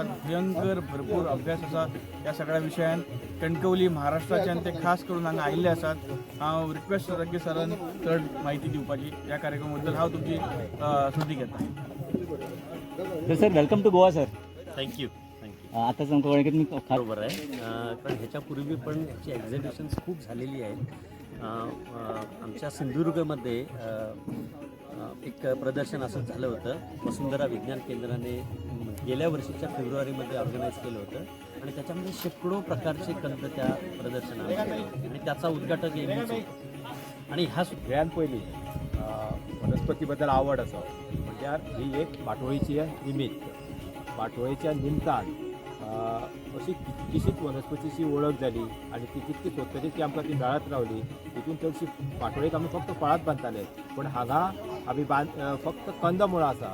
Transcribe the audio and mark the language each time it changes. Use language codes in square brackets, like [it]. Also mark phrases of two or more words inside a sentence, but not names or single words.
[kok] भयंकर भरपूर अभ्यास आसा ह्या सगळ्या विशयान. कणकवली महाराष्ट्राच्यान ते खास करून हांगा आयिल्ले आसात. हांव रिक्वेस्ट करता की सरान चड म्हायती दिवपाची ह्या कार्यक्रमा बद्दल. हांव तुमची सुटी घेता. [en] Sir, welcome to Goa sir. थँक्यू. [kok] आताच आमकां कळ्ळें की तुमी [mr] बरोबर आहे, कारण ह्याच्यापूर्वी पण ची एक्झिबिशन्स खूप झालेली आहेत. आमच्या सिंधुदुर्गमध्ये एक प्रदर्शन असं झालं होतं. वसुंधरा विज्ञान केंद्राने गेल्या वर्षीच्या फेब्रुवारीमध्ये ऑर्गनाईज केलं होतं आणि त्याच्यामध्ये शेकडो प्रकारचे कंद त्या प्रदर्शनामध्ये आणि त्याचा उद्घाटक येईल. [kok] आणि ह्या सगळ्यान पयलीं वनस्पती बद्दल आवड आसा, म्हणजे ही एक बाटोळीची निमित्त. बाटोळेच्या निमतान अशी कितकीशीच वनस्पतीची ओळख जाली आणि ती कितकी सोदतरी ती आमकां ती मेळत रावली. तितून चडशी बाटोळेक आमी फक्त फळांत बांदताले, पण हांगा आमी फक्त कंदमुळां आसा.